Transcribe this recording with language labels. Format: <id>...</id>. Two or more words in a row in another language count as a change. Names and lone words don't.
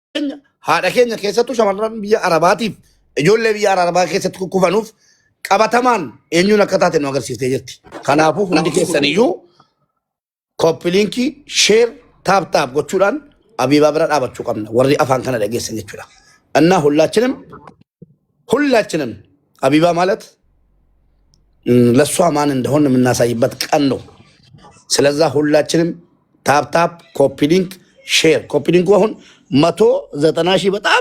<om>haadha keenya keessattuu shamarran biyya Arabaatiif ijoollee biyya Arabaa keessatti kukkufanuuf qabatamaan eenyuun akka taate nu agarsiiftee jirti. Kanaafuu hundi keessaniyyuu</om> <en>koppiliinkii sheer taap</en> <om>gochuudhaan Habiibaa bira dhaabachuu qabna warri afaan kana dhageessan jechuudha.</om> <am>እና ሁላችንም ሀቢባ ማለት ለሷ ማን እንደሆነ የምናሳይበት ቀን ነው። ስለዛ ሁላችንም</am> <en>tap copy link share copy link</en> <am>አሁን 190 ሺህ በጣም</am>